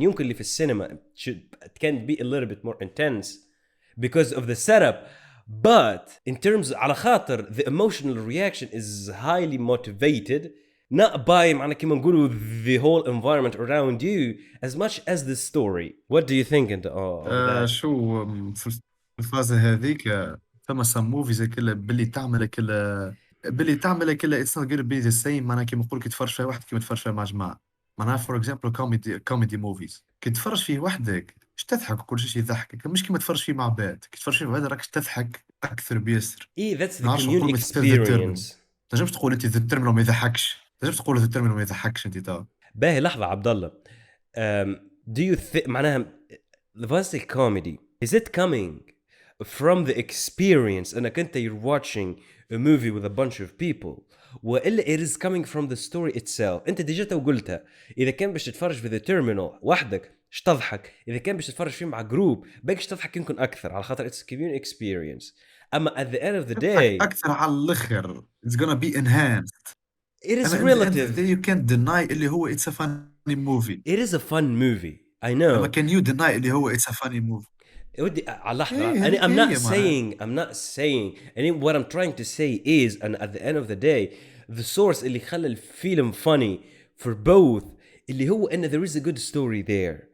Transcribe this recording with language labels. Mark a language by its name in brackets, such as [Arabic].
[Arabic] يمكن اللي في السينما [English] it can be a little bit more intense because of the setup, but in terms [Arabic] على خاطر [English] the emotional reaction is highly motivated not by [Arabic] معنى كيما نقولوا [English] the whole environment around you as much as the story. What do you think of that? [Arabic] شو في الفازة هذيك فما [English] some movies [Arabic] كلها باللي تعمل كلها [English] it's not gonna be the same [Arabic] معناها كيما نقول كي تفرج فيها واحد كيما تفرج فيها مع جماعة. معناها [English] for example comedy movies [Arabic] كي تفرج فيه وحدك اش تضحك وكل شيء يضحكك مش كيما تفرج فيه مع بعض. كي تفرج فيه مع بعض راك تضحك أكثر بياسر. [English] that's the [Arabic] نعرفش نقول [English] community experience. [Arabic] تنجمش تقول انت ذا الترمينال ما يضحكش. تنجمش تقول ذا الترمينال ما يضحكش انت تو. باهي لحظة عبد الله. [English] Do you think معناها was the comedy is it coming from the experience [Arabic] انك انت [English] you're watching a movie with a bunch of people [Arabic] وإلا [English] it is coming from the story itself. [Arabic] انت ديجا وقلتها اذا كان باش تتفرج في the terminal وحدك اش تضحك، اذا كان باش تتفرج فيه مع جروب باش تضحك يمكن اكثر على خاطر [English] it's community experience. اما at the end of the day [Arabic] اكثر على الاخر [English] it's gonna be enhanced. it is [Arabic] أما [English] relative. at the end of the day you can't deny اللي هو it's a funny movie. It is a fun movie I know. أما can you deny [Arabic] اللي هو [English] it's a funny movie. [Arabic] ودي على لحظة [English] I'm not saying and what I'm trying to say is and at the end of the day the source [Arabic] اللي خلى الفيلم [English] funny for both [Arabic] اللي هو ان [English] there is a good story there.